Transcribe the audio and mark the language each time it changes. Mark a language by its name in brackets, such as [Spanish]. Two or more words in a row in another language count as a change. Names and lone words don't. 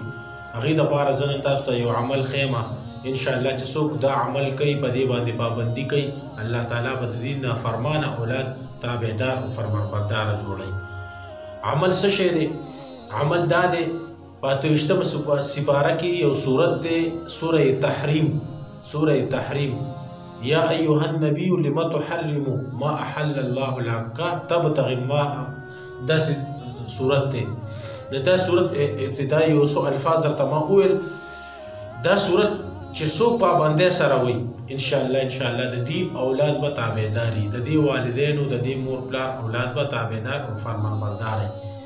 [Pashto] هغې دپاره زه نن تاسو ته یو عمل ښیم. انشاءالله چې څوک دا عمل کوي، په دې باندې پابندي کوي، الله تعالی به د دې نافرمانه اولاد تابعدار او فرمانبرداره جوړوي. عمل څه شی دی؟ عمل دا دی، په 28مه سپاره کې یو سورت دی، سوره تحریم. [Arabic] سوره تحریم: یا ایها النبی لم تحرم ما احل الله لك تبتغي ما، [Pashto] داسې سورت دی. د دا سورت ابتدایي یو څو الفاظ درته ما وویل. دا سورت چې څوک پابندۍ سره وي، انشاءالله د دې اولاد به تابعدار وي، د دې والدینو، د دې مور پلار اولاد به تابعدار او فرمانبردار وي.